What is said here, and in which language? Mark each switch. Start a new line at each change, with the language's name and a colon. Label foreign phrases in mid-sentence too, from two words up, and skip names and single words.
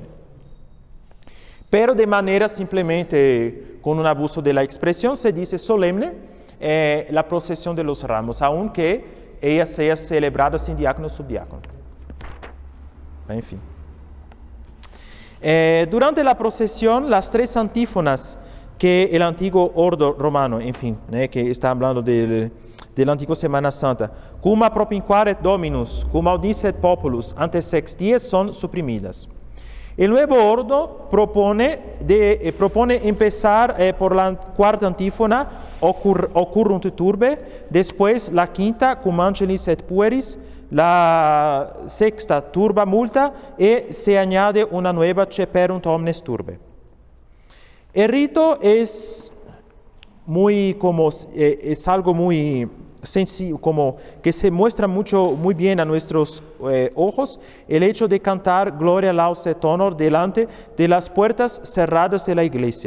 Spanish: Pero de manera simplemente con un abuso de la expresión se dice solemne la procesión de los ramos, aunque ella sea celebrada sin diácono y subdiácono. En fin. Durante la procesión, las tres antífonas que el antiguo ordo romano, en fin, que está hablando de la antigua Semana Santa, cum a propinquaret Dominus, cum audicet populus, ante sex dies, son suprimidas. El nuevo ordo propone empezar por la cuarta antífona, Occurrunt turbe, después la quinta, Cum angelis et pueris, la sexta, Turba multa, y se añade una nueva, Ceperunt omnes turbe. El rito es algo muy sencillo, como que se muestra muy bien a nuestros ojos, el hecho de cantar Gloria, Laus et Honor delante de las puertas cerradas de la iglesia.